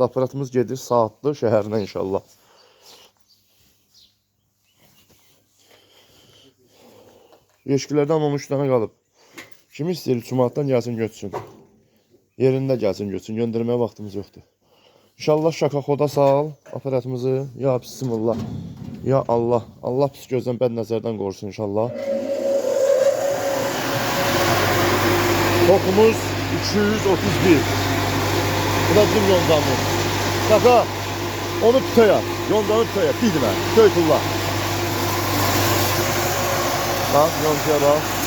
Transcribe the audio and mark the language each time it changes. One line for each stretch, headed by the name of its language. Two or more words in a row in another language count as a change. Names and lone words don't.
Azerbaijani: Aparatımız gedir saatlı şəhərinə inşallah. Yeşkilərdən 13 dənə qalıb. Kim istəyir 3 manatdan gəlsin götürsün. Yerində gəlsin götürsün. Göndərməyə vaxtımız yoxdur. İnşallah şaka xoda sal aparatımızı. Ya bismillah. Ya Allah. Allah pis gözdən bəd nəzərdən qorusun inşallah. Tokumuz 231. Bu da bizim yoncamız. Şaka. Onu tutaya. Yoncamı tutaya. Bilmə. Töytullah. Bak yoncaya bak.